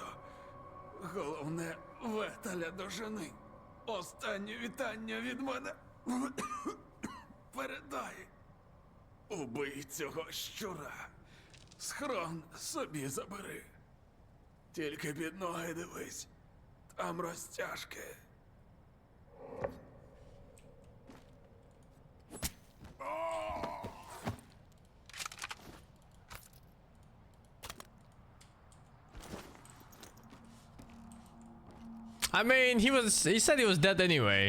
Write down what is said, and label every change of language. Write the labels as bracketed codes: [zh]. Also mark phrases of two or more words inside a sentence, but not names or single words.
[uk] Головне, Ветеля дожени. Останнє вітання від мене. Передай. Убий цього щура. Схрон собі забери. Тільки під ноги дивись. Там розтяжки. [en] I mean, he said he was dead anyway.